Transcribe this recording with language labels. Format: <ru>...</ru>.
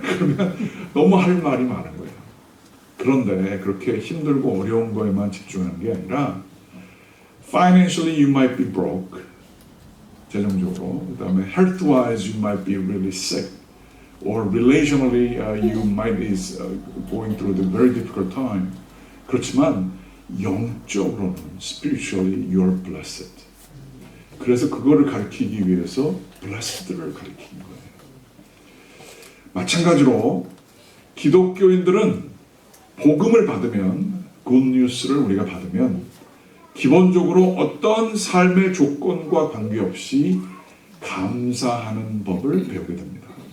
<ko>그러면 너무 할 말이 많은 거예요. 그런데 그렇게 힘들고 어려운 거에만 집중하는 게 아니라</ko> <en>financially you might be broke,</en> <ko>재정적으로, 그 다음에</ko> <en>health-wise you might be really sick, or relationally you might be going through the very difficult time.</en> <ko>그렇지만 영적으로는</ko> <en>spiritually you are blessed.</en> <ko>그래서 그거를 가리키기 위해서 blessed를 가리킨 거예요. 마찬가지로 기독교인들은 복음을 받으면, 굿뉴스를 우리가 받으면 기본적으로 어떤 삶의 조건과 관계없이 감사하는 법을 배우게 됩니다.</ko>